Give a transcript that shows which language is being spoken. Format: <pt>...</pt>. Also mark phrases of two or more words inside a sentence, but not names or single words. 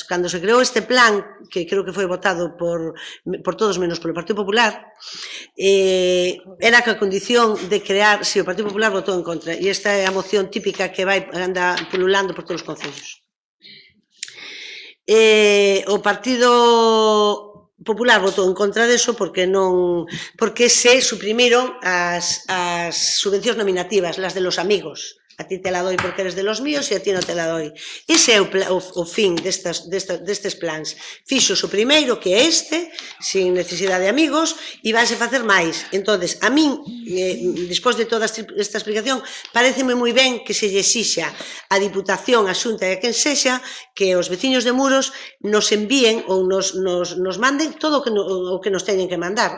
<gl>Cando se creou este plan, que creo que foi votado por todos menos polo Partido Popular, era que a condición de crear, si o Partido Popular votou en contra, e esta é a moción típica que anda pululando por todos os concellos. O Partido Popular votou en contra deso porque se suprimiron as subvencións nominativas,</gl> <es>las de los amigos. A ti te la doy porque eres de los míos e a ti non te la doy.</es> <gl>Ese é o fin destes plans. Fixos o primeiro, que é este, sin necesidade de amigos, e vanse facer máis. Entón, a min, despois de toda esta explicación, pareceme moi ben que se lle exixa a Diputación, a Xunta e a quen sexa, que os veciños de Muros nos envíen ou nos manden todo o que nos teñen que mandar.</gl>